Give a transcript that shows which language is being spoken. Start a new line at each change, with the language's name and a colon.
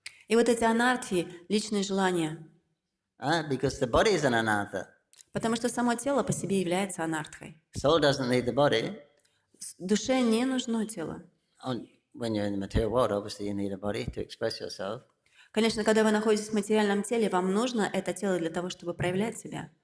Russian: И вот эти анархи, личные желания,
English: Because the body is an anartha.
Russian: потому что само тело по себе является анартхой.
English: Soul doesn't need the body.
Russian: Душе не нужно тело.
English: When you're in the material world, obviously you need a body to express yourself.
Russian: Конечно, когда вы находитесь в материальном теле, вам нужно это тело для того, чтобы проявлять себя.